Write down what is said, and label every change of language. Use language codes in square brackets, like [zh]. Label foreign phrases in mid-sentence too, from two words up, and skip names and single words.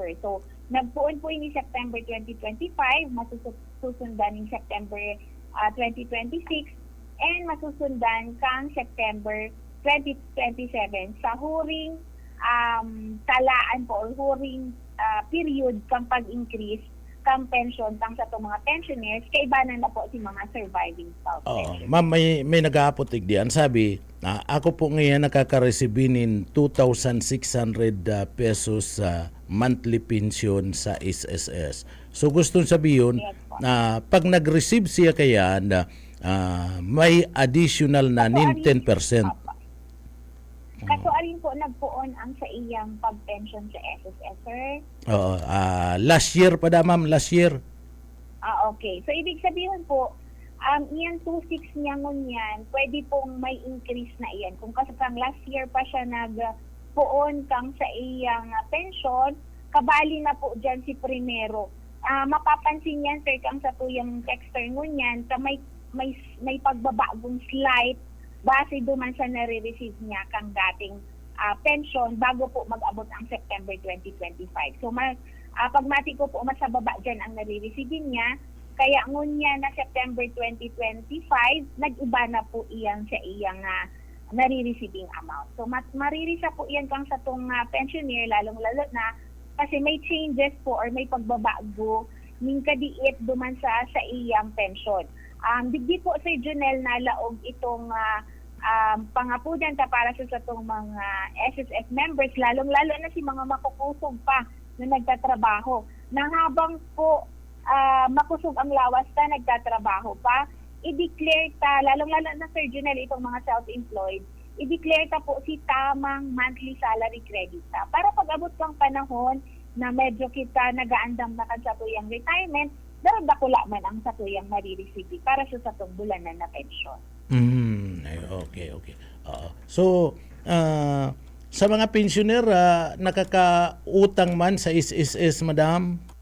[bik] So, nagpuon po ini September 2025, masusundan ng September 2026, and masusundan kang September 2027 sa huring talaan po or huring period kang pag-increase kang pension kang sa itong mga pensioners, kaibanan na po si mga surviving spouse pensioners. [tl] Ma'am, may nag-aapotig diyan. Sabi, ako po ngayon nakaka-receive 2,600 pesos sa [en] monthly pension [tl] sa SSS. So gustong sabihin [en] Yes po. [tl] na pag nag-receive siya kaya na may additional na 10%. [bik] Kaso arin po nagpuon ang sa iyang pag-pension sa SSS, sir? [en] Oo, last year pa da, ma'am, last year. Okay. [tl] So, ibig sabihin po, iyan 2.6 niya ngunyan, pwede pong may increase na iyan. [bik] Kung kasi kang last year pa siya nagpuon kang sa iyang pension, kabali na po dyan si primero. Mapapansin yan, sir, kang sa tuyang texter ngunyan, sa may pagbabagong slight base duman sa nare-receive niya kang dating pension bago po mag-abot ang September 2025. So, pagmati ko po, mas sa baba dyan ang nare-receive niya. Kaya ngunya na September 2025, nag-iba na po iyan sa iyang nare-receiving amount. So, maririsa po iyan kang sa itong pensioner, lalong-lalo na kasi may changes po or may pagbabago ning kadiit duman sa iyang pension. Digdi po sa Junel na laog itong pangapudan ta para sa itong mga SSS members, lalong-lalo na si mga makukusog pa na nagtatrabaho. Nang habang po makusog ang lawas ta, nagtatrabaho pa, i-declare ta, lalong-lalo na Sir Junel, itong mga self-employed, i-declare ta po si tamang [en] monthly salary credit [bik] ta. Para pag-abot kang panahon na medyo kita nagaandam na kan sa tuyang retirement, dapat dakula man ang sa tuyang marireceive para sa satong bulanan na pensyon. [en] Okay. [bik] So, sa mga pensioner, nakakautang man sa SSS, madam?